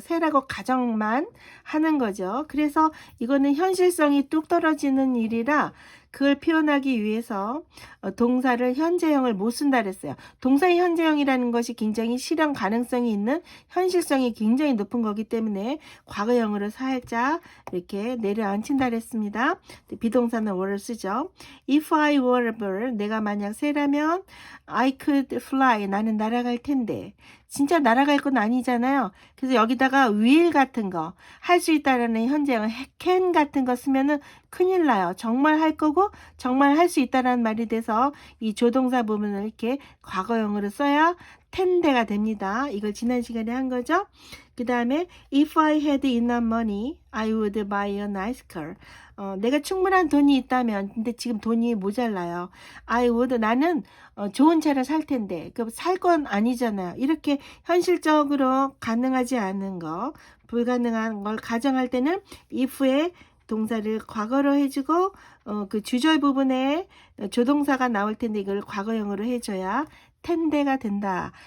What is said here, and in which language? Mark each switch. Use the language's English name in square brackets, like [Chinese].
[Korean] 새라고 가정만 하는 거죠. 그래서 이거는 현실성이 뚝 떨어지는 일이라 그걸 표현하기 위해서 동사를 현재형을 못 쓴다 그랬어요. 동사의 현재형이라는 것이 굉장히 실현 가능성이 있는, 현실성이 굉장히 높은 거기 때문에 과거형으로 살짝 이렇게 내려앉힌다 그랬습니다. 비동사는 were를 쓰죠. [English] If I were a bird, [Korean] 내가 만약 새라면 [English] I could fly, [Korean] 나는 날아갈 텐데. 진짜 날아갈 건 아니잖아요. 그래서 여기다가 will 같은 거, 할 수 있다라는 현재형 can 같은 거 쓰면은 큰일 나요. 정말 할 거고 정말 할 수 있다라는 말이 돼서 이 조동사 부분을 이렇게 과거형으로 써야 텐데가 됩니다. 이걸 지난 시간에 한 거죠. 그 다음에 [English] if I had enough money, I would buy a nice car. [Korean] 내가 충분한 돈이 있다면, 근데 지금 돈이 모자라요. [English] I would, [Korean] 나는 좋은 차를 살 텐데, 살 건 아니잖아요. 이렇게 현실적으로 가능하지 않은 거, 불가능한 걸 가정할 때는 if의 동사를 과거로 해주고 그 주절 부분에 조동사가 나올 텐데 이걸 과거형으로 해줘야 텐데가 된다.